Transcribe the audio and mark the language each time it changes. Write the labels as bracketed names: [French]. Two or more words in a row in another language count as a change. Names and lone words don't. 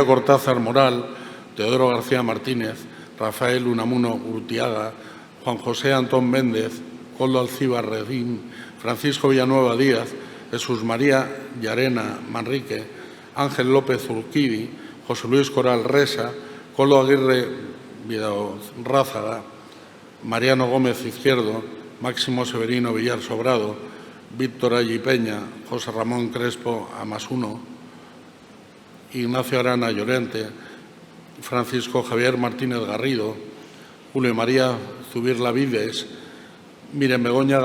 [Spanish] Cortázar Moral, Teodoro García Martínez, Rafael Unamuno Urtiaga, Juan José Antón Méndez, Coldo Alcíbar Redín, Francisco Villanueva Díaz, Jesús María Llarena Manrique, Ángel López Urquidi, José Luis Coral Resa, Coldo Aguirre Rázaga, Mariano Gómez Izquierdo, Máximo Severino Villar Sobrado, Víctor Allí Peña, José Ramón Crespo Amasuno, Ignacio Arana Llorente, Francisco Javier Martínez Garrido, Julio María Zubirla Vives, Miren Begoña